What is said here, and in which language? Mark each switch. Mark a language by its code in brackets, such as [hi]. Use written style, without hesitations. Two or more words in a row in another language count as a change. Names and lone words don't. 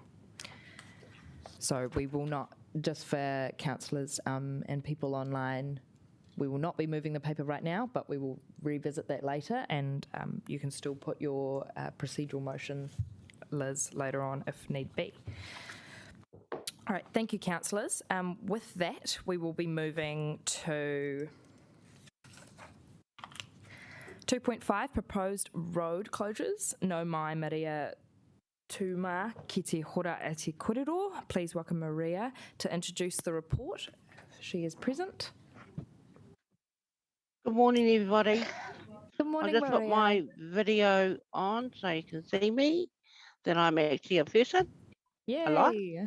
[en] So we will not, just for councillors and people online, we will not be moving the paper right now, but we will revisit that later, and you can still put your procedural motion, Liz, later on if need be. All right, thank you, councillors. With that, we will be moving to 2.5, proposed road closures. [mi] No mai Maria Tuma ki te hora a te korero. [en] Please welcome Maria to introduce the report. She is present. Good morning, everybody. Good morning, I'll just put my video on so you can see me, that I'm actually a person. Yay.